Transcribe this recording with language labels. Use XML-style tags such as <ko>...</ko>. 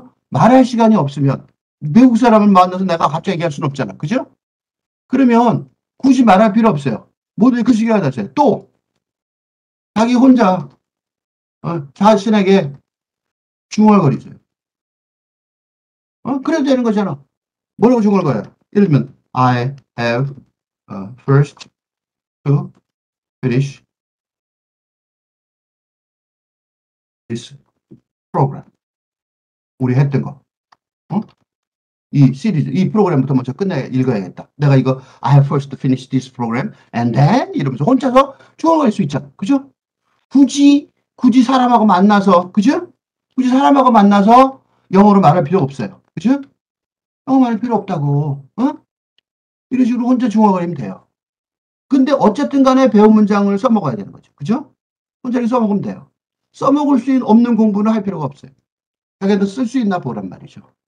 <ko>말할 시간이 없으면 외국 사람을 만나서 내가 갑자기 얘기할 수는 없잖아. 그죠? 그러면 굳이 말할 필요 없어요. 모두 글쓰기 하다 하세요. 또 자기 혼자 자신에게 중얼거리세요. 그래도 되는 거잖아. 뭐라고 중얼거려요? 예를 들면</ko> <en>I have first to finish this program.</en> <ko>우리 했던 거. 이 시리즈, 이 프로그램부터 먼저 읽어야겠다. 내가 이거</ko> <en>I have first to finish this program and then</en> <ko>이러면서 혼자서 중얼거릴 수 있잖아. 그죠? 굳이 사람하고 만나서, 그죠? 굳이 사람하고 만나서 영어로 말할 필요 없어요. 그죠? 영어 말할 필요 없다고. 이런 식으로 혼자 중얼거리면 돼요. 근데 어쨌든 간에 배운 문장을 써먹어야 되는 거죠. 그죠? 혼자 써먹으면 돼요. 써먹을 수 없는 공부는 할 필요가 없어요. 자기한테 쓸 수 있나 보란 말이죠.</ko>